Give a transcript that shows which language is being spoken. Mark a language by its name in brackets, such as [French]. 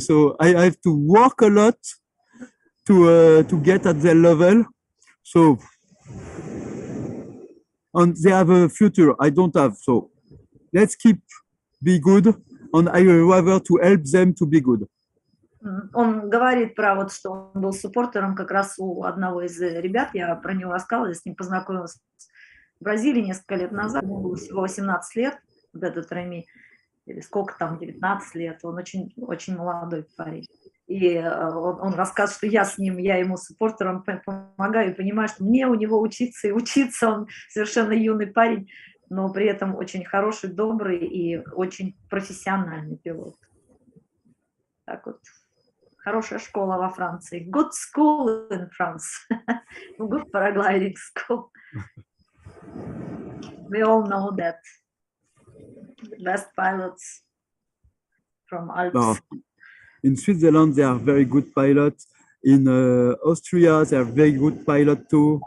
[English] So I have to work a lot to get at their level. So, and they have a future I don't have. So let's be good and I would rather to help them to be good. [Russian] Он говорит про вот, что он был суппортером как раз у одного из ребят, я про него рассказывала, я с ним познакомилась в Бразилии несколько лет назад, ему было всего 18 лет, вот этот Реми, или сколько там, 19 лет, он очень, очень молодой парень. И он рассказывает, что я с ним, я ему суппортером помогаю и понимаю, что мне у него учиться и учиться, он совершенно юный парень, но при этом очень хороший, добрый и очень профессиональный пилот. Так вот, хорошая школа во Франции. [English] Good school in France. Good paragliding school. We all know that. The best pilots from Alps. Oh, in Switzerland, they are very good pilots. In Austria, they are very good pilots too.